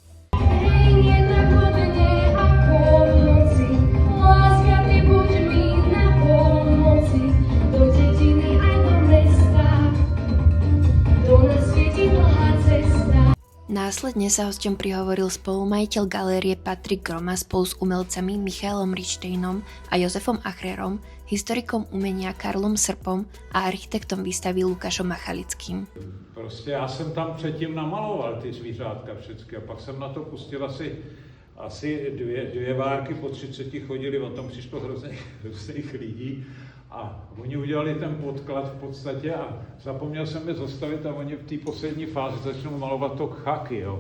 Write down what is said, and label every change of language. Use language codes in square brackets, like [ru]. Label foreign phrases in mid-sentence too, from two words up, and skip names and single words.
[sk] Následne sa hosťom prihovoril spolumajiteľ galérie Patrik Groma spolu s umelcami Michalom Richtejnom a Jozefom Achrerom, historikom umenia Karlom Srpom a architektom výstavy Lukášom Machalickým. [cs] Prostě já jsem tam předtím namaloval ty zvířátka všechny a pak jsem na to pustil asi dvě várky, po 30 chodili, o tom přišlo hrozných lidí a oni udělali ten podklad v podstatě a zapomněl jsem je zastavit a oni v té poslední fázi začnou malovat to chaky, jo.